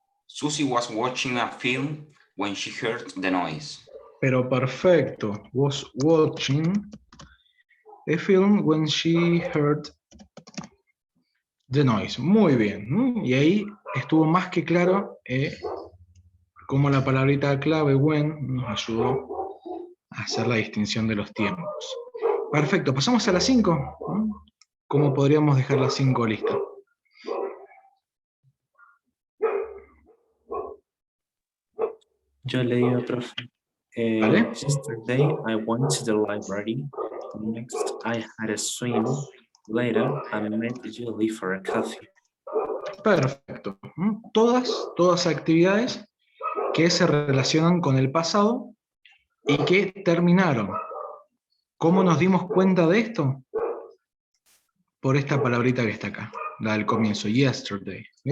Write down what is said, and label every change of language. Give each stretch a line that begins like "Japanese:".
English: Susie was watching a film when she heard the noise.
Spanish: Pero perfecto.
English: Was watching a film when she heard the noise.
Spanish: Muy bien. Y ahí estuvo más que claro cómo la palabrita clave when nos ayudó a hacer la distinción de los tiempos. Perfecto. Pasamos a la 5. ¿Cómo podríamos dejar la 5 lista? Yo leí otro. ¿Vale?
English: Yesterday I went to the library. Next I had a swim. Later I met Julie for a coffee.
Spanish: Perfecto. Todas actividades que se relacionan con el pasado y que terminaron. ¿Cómo nos dimos cuenta de esto? Por esta palabrita que está acá, la del comienzo, yesterday. ¿Sí?